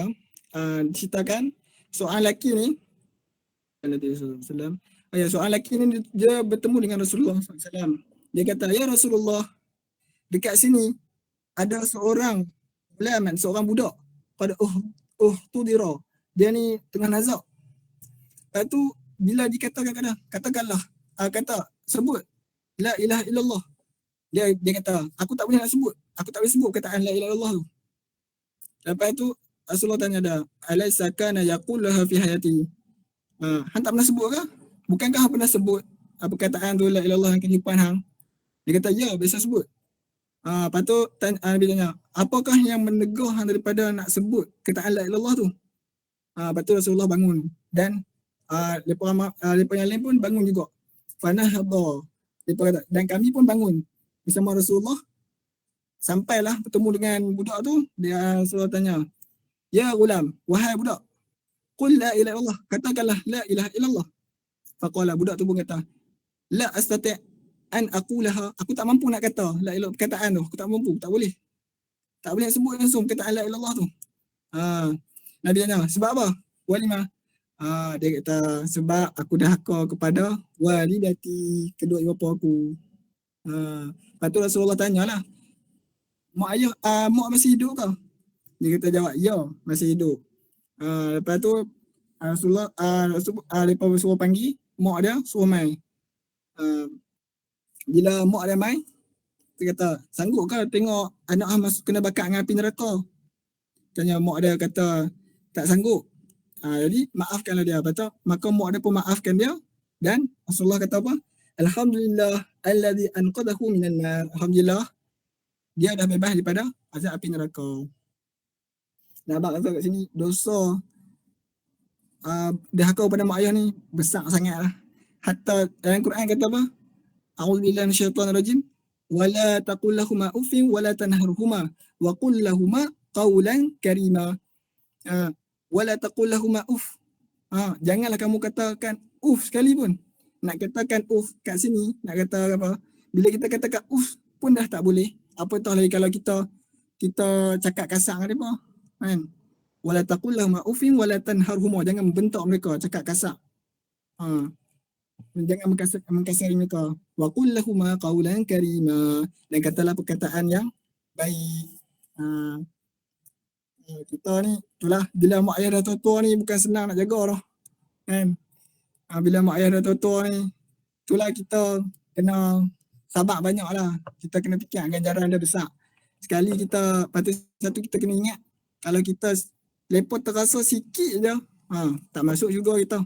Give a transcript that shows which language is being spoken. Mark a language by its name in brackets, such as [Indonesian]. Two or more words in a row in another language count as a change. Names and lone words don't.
[Malay] Ceritakan seorang lelaki ni, seorang lelaki ni dia bertemu dengan Rasulullah SAW. Dia kata, ya Rasulullah, dekat sini ada seorang budak pada tudira. Dia ni tengah nazak. Lepas tu bila dikatakan katakanlah, sebut [Arabic] لا إله إلا الله. [Malay] Dia kata, aku tak boleh sebut perkataan [Arabic] لا إله إلا الله [Malay] tu. Lepas tu Rasulullah tanya dia, [Arabic] أليس كان يقولها في حياته? [Malay] Hang tak pernah sebut ke? Bukankah hang pernah sebut perkataan tu [Arabic] لا إله إلا الله [Malay] dalam kehidupan hang? Dia kata, ya, biasa sebut. Lepas tu Nabi tanya, apakah yang menegur hang daripada nak sebut perkataan [Arabic] لا إله إلا الله [Malay] tu? Lepas tu Rasulullah bangun dan lepas yang lain pun bangun juga. Fanahadha. Dan kami pun bangun bersama Rasulullah. Sampailah bertemu dengan budak tu, dia Rasulullah tanya, [Arabic] يا غلام, [Malay] wahai budak, [Arabic] قل لا إله إلا الله, katakanlah لا إله إلا الله. [Malay] Faqala, budak tu pun kata, [Arabic] لا أستطيع أن أقولها, [Malay] aku tak mampu nak kata [Arabic] لا إله [Malay] perkataan tu, aku tak mampu, tak boleh nak sebut langsung perkataan [Arabic] لا إله إلا الله [Malay] tu. Nabi tanya, sebab apa? Walima? Dia kata, sebab aku derhaka kepada walidati, kedua ibu bapa aku. Lepas tu Rasulullah tanyalah, mak masih hidup ke? Dia kata jawab, ya, masih hidup. Lepas tu Rasulullah lepas suruh panggil mak dia, suruh mai. Bila mak dia mai, dia kata, sanggup ke tengok anak hang masuk kena bakar dengan api neraka? Tanya mak dia, kata tak sanggup. Jadi maafkanlah dia. Betul? Maka mak dia pun maafkan dia, dan Rasulullah kata apa? [Arabic] الحمد لله الذي أنقذه من النار. [Malay] Alhamdulillah dia dah bebas daripada azab api neraka. Nampak kata kat sini dosa derhaka kepada mak ayah ni besar sangatlah. Hatta dalam Quran kata apa? [Arabic] أعوذ بالله من الشيطان الرجيم. ولا تقل لهما أف ولا تنهرهما وقل لهما قولا كريما. ولا تقل لهما أف. [Malay] Janganlah kamu katakan uff sekali pun. Nak katakan uff kat sini, nak kata apa? Bila kita katakan uff pun dah tak boleh. Apatah lagi kalau kita cakap kasar dengan mereka, kan? [Arabic] ولا تقل لهما أف ولا تنهرهما. [Malay] Jangan membentak mereka, cakap kasar. Jangan mengkasari mereka. [Arabic] وقل لهما قولا كريما. [Malay] Dan katalah perkataan yang baik. Kita ni itulah, bila mak ayah dah tua-tua ni bukan senang nak jaga dah, kan? Bila mak ayah dah tua-tua ni, itulah kita kena sabar banyak lah. Kita kena fikir ganjaran dia besar. Sekali kita, patut satu kita kena ingat, kalau kita lepas terasa sikit je, tak masuk juga kita.